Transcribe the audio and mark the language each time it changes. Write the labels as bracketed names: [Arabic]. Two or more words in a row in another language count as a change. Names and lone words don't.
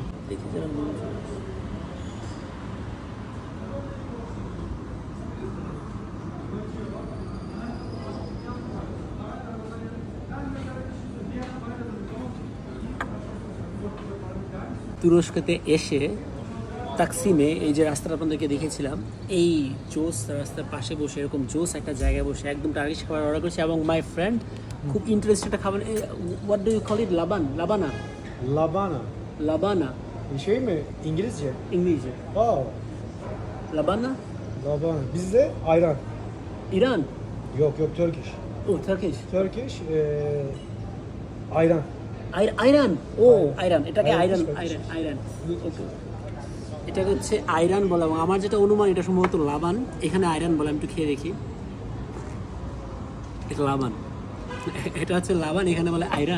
[Bangla] দেখি যারা তুরস্কতে এসে তাকসিমে এই যে রাস্তাটা আপনাদেরকে দেখেছিলাম, এই জোস রাস্তার পাশে বসে এরকম জোস একটা জায়গায় বসে একদম টার্কিশ খাবার অর্ডার করেছি। এবং [English] my friend [Bangla] খুব ইন্টারেস্টেড একটা খাবার, [English] What do you call it, [Bangla] লাবানা Labana. লাবানা [Turkish] Şey mi? İngilizce. [Bangla] ইংলিশে Aa, লাবানা। [Turkish] labana. Bizde ayran. [Bangla] ইরান? [Turkish] Yok yok Turkish. [Bangla] ও টার্কিশ, [Turkish] Turkish ayran. [Bangla] আইরান। ও আইরান, এটাকে আইরান, আইরান। ওকে, এটাকে হচ্ছে আইরান বলা, এবং আমার যেটা অনুমান এটা সম্ভবত লাবান, এখানে আইরান বলে। আমি একটু খেয়ে দেখি, এটা লাবান, এটা হচ্ছে লাবান, এখানে বলে আইরান।